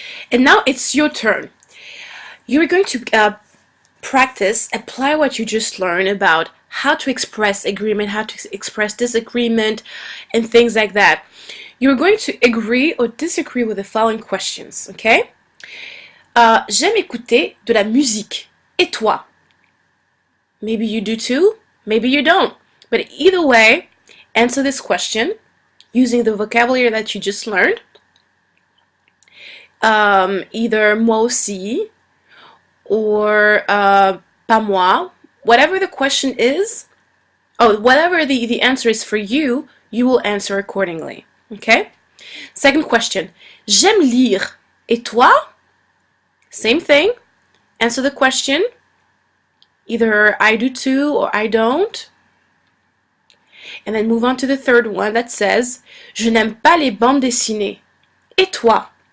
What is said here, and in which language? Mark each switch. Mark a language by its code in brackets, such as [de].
[en] And now it's your turn. You're going to practice, apply what you just learned about how to express agreement, how to express disagreement, and things like that. You're going to agree or disagree with the following questions, okay? [fr] J'aime écouter de la musique. Et toi? [en] Maybe you do too, maybe you don't. But either way, answer this question using the vocabulary that you just learned. Either [fr] moi aussi [en] or [fr] pas moi. [en] Whatever the question is, whatever the answer is for you, you will answer accordingly. Okay? Second question. [fr] J'aime lire. Et toi? [en] Same thing. Answer the question. Either I do too or I don't. And then move on to the third one that says, [fr] Je n'aime pas les bandes dessinées. Et toi?